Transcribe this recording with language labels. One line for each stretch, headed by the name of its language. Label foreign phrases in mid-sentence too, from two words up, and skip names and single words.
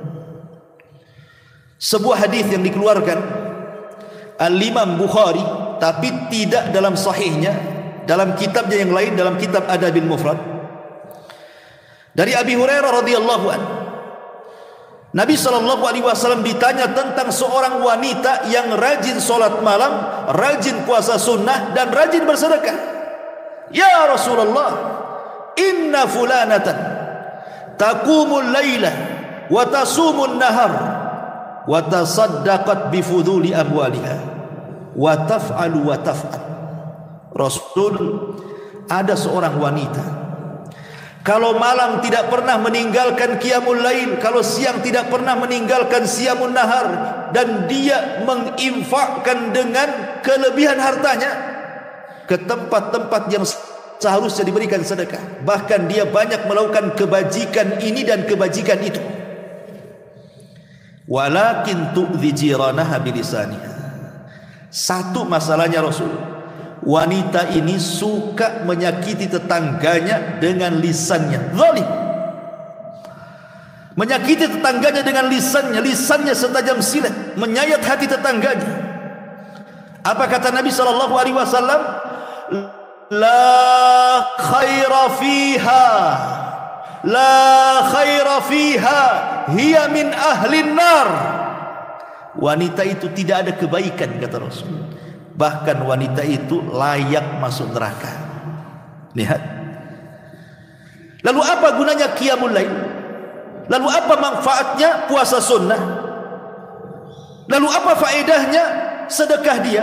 Indonesian: Sebuah hadis yang dikeluarkan Al-Imam Bukhari, tapi tidak dalam sahihnya, dalam kitabnya yang lain, dalam kitab Adabil Mufrad, dari Abi Hurairah
Arabic: رضي الله عنه,
Indonesian: Nabi SAW ditanya tentang seorang wanita yang rajin sholat malam, rajin puasa sunnah, dan rajin bersedekah.
Arabic: يا رسول الله, إن فلانة تقوم الليل وتصوم النهار وتصدقت بفضول أموالها وتفعل وتفعل.
Indonesian: Rasul, ada seorang wanita kalau malam tidak pernah meninggalkan
Arabic: قيام الليل,
Indonesian: kalau siang tidak pernah meninggalkan
Arabic: صيام النهار,
Indonesian: dan dia menginfakkan dengan kelebihan hartanya ke tempat-tempat yang seharusnya diberikan sedekah. Bahkan dia banyak melakukan kebajikan ini dan kebajikan itu.
Arabic: ولكن تؤذي جيرانها بلسانها.
Indonesian: Satu masalahnya Rasul, wanita ini suka menyakiti tetangganya dengan lisannya, zalim. Menyakiti tetangganya dengan lisannya setajam silet, menyayat hati tetangganya. Apa kata Nabi
Arabic: صلى الله عليه وسلم? لا خير فيها هي من أهل النار.
Indonesian: Wanita itu tidak ada kebaikan, kata Rasul. Bahkan wanita itu layak masuk neraka. Lihat. Lalu apa gunanya
Arabic: قيام الليل?
Indonesian: Lalu apa manfaatnya puasa sunnah? Lalu apa faedahnya sedekah dia?